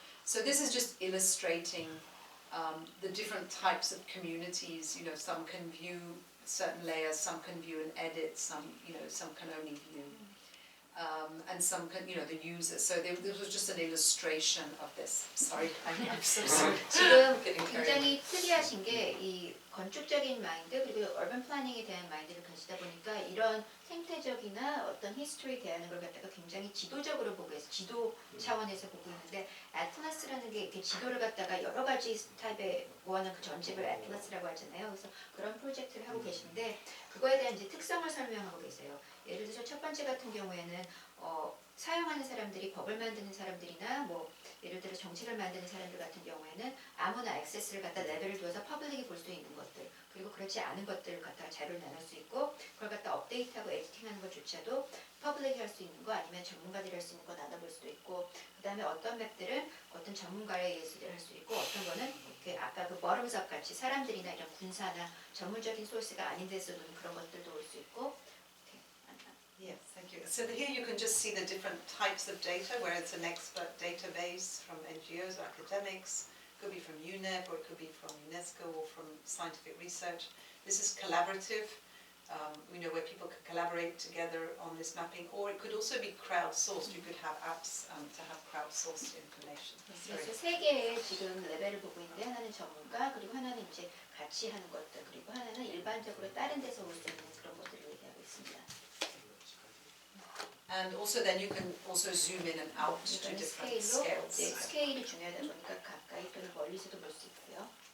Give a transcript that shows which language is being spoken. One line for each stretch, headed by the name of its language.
English: So this is just illustrating the different types of communities. Some can view, certain layers. Some can view and edit. Some can only view. And some can, the users. So this was just an illustration of this. Sorry, I'm so sorry.
Korean: 지금
English: Getting carried
Korean: 굉장히 특이하신 게 이 건축적인 마인드 그리고 얼반 플래닝에 대한 마인드를 가지다 보니까 이런 생태적이나 어떤 히스토리에 대한 걸 갖다가 굉장히 지도적으로 보고 있어요. 지도 차원에서 보고 있는데 애틀라스라는 게 이렇게 지도를 갖다가 여러 가지 타입에 모아놓은 그 전집을 애틀라스라고 하잖아요. 그래서 그런 프로젝트를 하고 계신데 그거에 대한 이제 특성을 설명하고 계세요. 예를 들어서 첫 번째 같은 경우에는 사용하는 사람들이 법을 만드는 사람들이나 뭐 예를 들어 정책을 만드는 사람들 같은 경우에는 아무나 액세스를 갖다 레벨을 두어서 퍼블릭이 볼 수 있는 것들 그리고 그렇지 않은 것들을 갖다가 자료를 나눌 수 있고 그걸 갖다 업데이트하고 에디팅하는 것조차도 퍼블릭이 할 수 있는 거 아니면 전문가들이 할 수 있는 거 나눠볼 수도 있고 그 다음에 어떤 맵들은 어떤 전문가에 의해서 할 수 있고 어떤 거는 이렇게 아까 그 버름석 같이 사람들이나 이런 군사나 전문적인 소스가 아닌 데서도 그런 것들도 올 수 있고
English: Yes, thank you. So here you can just see the different types of data, where it's an expert database from NGOs or academics, could be from UNEP or it could be from UNESCO or from scientific research. This is collaborative, where people could collaborate together on this mapping, or it could also be crowdsourced. You could have apps to have crowdsourced information.
Korean: 그래서 세 개의 지금 레벨을 보고 있는데 하나는 전문가 그리고 하나는 이제 같이 하는 것들 그리고 하나는 일반적으로 다른 데서 올 수 있는 그런 것들을 얘기하고 있습니다.
English: And also then you can also zoom in and out to different
Korean: 스케일로
English: scales.
Korean: 스케일이 중요하다 보니까 가까이 또는 멀리서도 볼 수 있고요.